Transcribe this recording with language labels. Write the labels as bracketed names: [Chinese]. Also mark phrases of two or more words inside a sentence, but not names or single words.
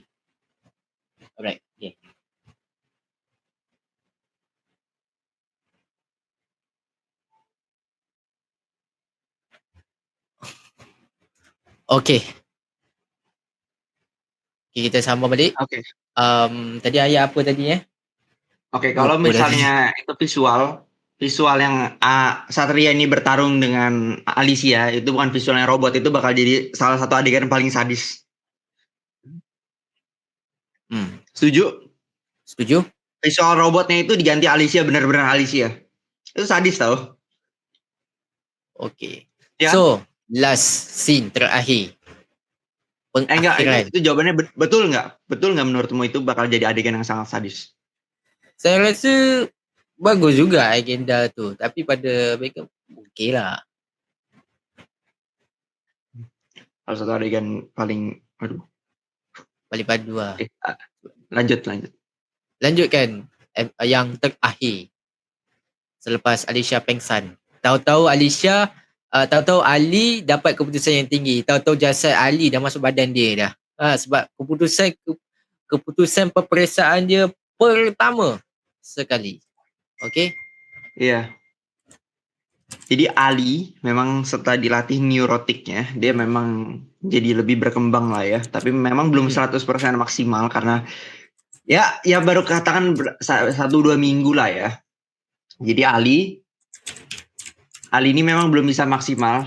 [English] Alright, okay. [Malay] Okay, kita sambung balik. Okay. Tadi ayat apa tadi [Indonesian] Okay, kalau misalnya itu visual yang Satria ini bertarung dengan Alicia, itu bukan visualnya robot, itu bakal jadi salah satu adegan paling sadis. Setuju? Visual robotnya itu diganti Alicia, benar-benar Alicia. Itu sadis tau. Okay. Ya? So, [English] last scene [Indonesian] terakhir. Enggak, itu jawabannya betul nggak? Betul nggak menurutmu itu bakal jadi adegan yang sangat sadis? [Malay] Saya rasa bagus juga agenda tu, tapi pada mereka okey lah. Salah satu adegan paling padu lah. [Indonesian] Lanjut. Lanjutkan yang terakhir. [Malay] Selepas Alicia pengsan. Tahu-tahu Ali dapat keputusan yang tinggi. Tahu-tahu jasad Ali dah masuk badan dia dah. Sebab keputusan peperiksaan dia pertama sekali. [Indonesian] Okay? Iya. Jadi Ali memang setelah dilatih neurotiknya, dia memang jadi lebih berkembang lah ya. Tapi memang belum 100% maksimal karena ya baru katakan 1-2 minggu lah ya. Jadi Ali ini memang belum bisa maksimal.